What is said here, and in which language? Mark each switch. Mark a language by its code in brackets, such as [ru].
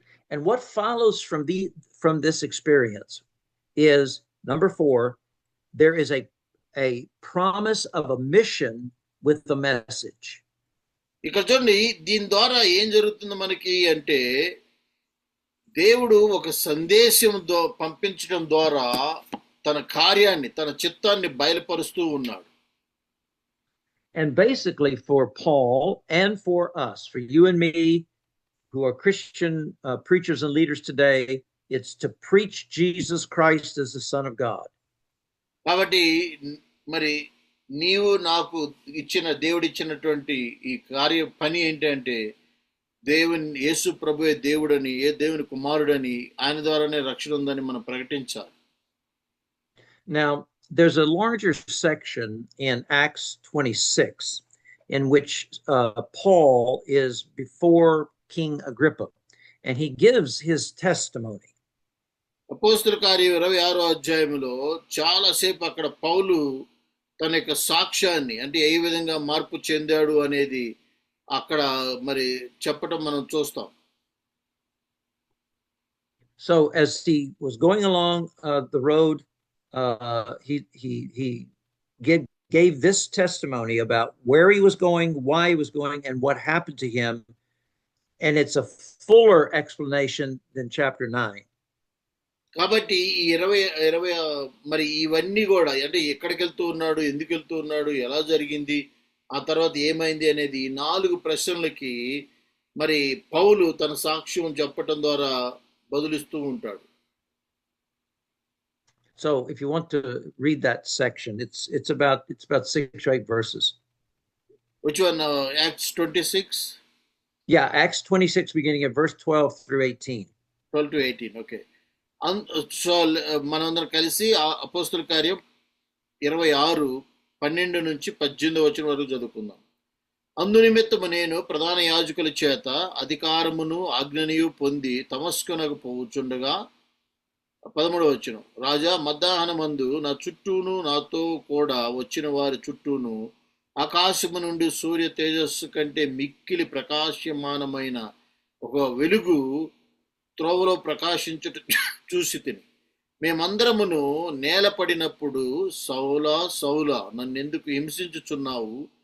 [en] And what follows from this experience is, number 4, there is a promise of a mission with the message. [te] ఇక్కడ చూడండి, దీని ద్వారా ఏం జరుగుతుంది మనకి అంటే, దేవుడు ఒక సందేశం పంపించడం ద్వారా తన కార్యాన్ని, తన చిత్తాన్ని బయలుపరుస్తూ ఉన్నాడు. [en] And basically for Paul and for us, for you and me, who are Christian preachers and leaders today, it's to preach Jesus Christ as the Son of God. [te] కాబట్టి మరి నీవు నాకు దేవుడిచ్చినటువంటి ఈ పని ఏంటంటే, దేవుని యేసు ప్రభువే దేవుడని, దేవుని కుమారుడని, ఆయన ద్వారానే రక్షణ ఉందని మనం ప్రకటించాలి. [en] Now, there's a larger section in Acts 26 in which Paul is before King Agrippa, and he gives his testimony. [te] అపోస్తలుల కార్యం 26వ అధ్యాయంలో చాలా సేపు అక్కడ పౌలు తన యొక్క సాక్ష్యాన్ని, అంటే ఏ విధంగా మార్పు చెందాడు అనేది అక్కడ మరి చెప్పడం మనం చూస్తాం. [en] So as he was going along the road, he gave this testimony about where he was going, why he was going, and what happened to him. And it's a fuller explanation than chapter 9. [te] కాబట్టి ఈ 20 మరి ఇవన్నీ కూడా, అంటే ఎక్కడికి వెళ్తూ ఉన్నాడు, ఎందుకు వెళ్తూ ఉన్నాడు, ఎలా జరిగింది, ఆ తర్వాత ఏమైంది అనేది 4 ప్రశ్నలకి మరి పౌలు తన సాక్ష్యం చెప్పటం ద్వారా బదులిస్తూ ఉంటాడు. [en] So if you want to read that section, it's about 6 or 8 verses. Which one? Acts 26? Yeah, Acts 26 beginning at verse 12 through 18. 12 to 18, okay. [te] So మనందరం కలిసి అపోస్తలుల కార్యం 26 12 నుంచి 18 వచనం వరకు చదువుకుందాం. అందునిమిత్తము నేను ప్రధాన యాజకుల చేత అధికారమును ఆజ్ఞనియు పొంది తమస్కునకు పోవుచుండగా, 13వ వచనం, రాజా మధ్యాహ్నమందు నా చుట్టూను నాతో కూడా వచ్చిన వారి చుట్టూను ఆకాశము నుండి సూర్య తేజస్సు కంటే మిక్కిలి ప్రకాశమానమైన ఒక వెలుగు త్రోవలో ప్రకాశించుట చూసి తిని, మేమందరమును నేలపడినప్పుడు, సౌలా సౌలా నన్నెందుకు హింసించుచున్నావు